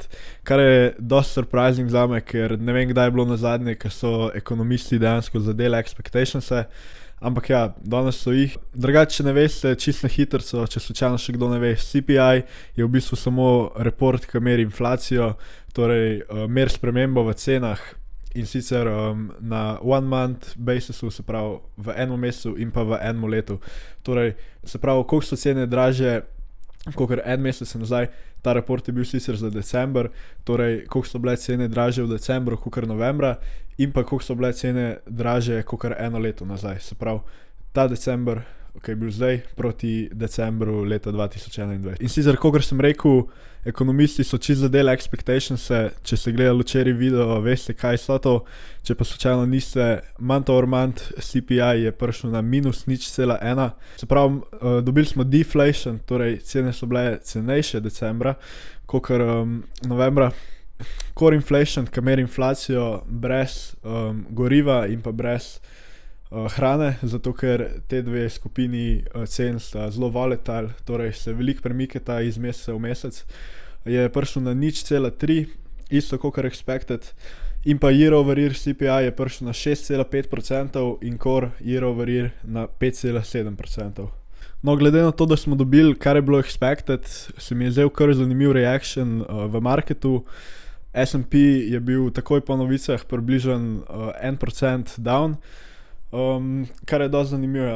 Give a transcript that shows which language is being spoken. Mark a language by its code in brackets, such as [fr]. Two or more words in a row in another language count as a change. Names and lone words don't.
[sl] Kar je dosti surprising zame, ker ne vem, kdaj je bilo nazadnje, ko so ekonomisti dejansko zadeli expectationse. Ampak ja, danes so jih. Drugače, če ne veste, čisto na hitrco, če slučajno še kdo ne ve, CPI je v bistvu samo report, ki meri inflacijo, torej meri spremembo v cenah in sicer na [en] one month basisu, [sl] se pravi v enem mesecu in pa v enem letu. Torej, se pravi, koliko so cene dražje, kakor en mesec nazaj. Ta report je bil sicer za december, torej koliko so bile cene dražje v decembru, kakor novembra, in pa koliko so bile cene dražje, kakor eno leto nazaj. Se pravi, ta december, ki je bil zdaj, proti decembru leta 2021. In sicer, kakor sem rekel, ekonomisti so čisto zadeli expectationse. Če ste gledali včeraj video, veste, kaj so to. Če pa slučajno niste, [en] month over month [sl] CPI je prišel na minus 0,1. Se pravi, dobili smo deflation, torej cene so bile cenejše decembra, kakor novembra. [en] Core inflation, [sl] ki meri inflacijo brez goriva in pa brez hrane, zato ker te dve skupini cen sta zelo volatile, torej se veliko premikata iz meseca v mesec, je prišel na 0,3, isto kot expected, in pa [en] year over year [sl] CPI je prišel na 6,5% in [en] core year over year [sl] na 5,7%. No, glede na to, da smo dobili, kar je bilo expected, se mi je zdel kar zanimiv reaction v marketu. S&P je bil takoj po novicah približen 1% down, kar je dosti zanimivo.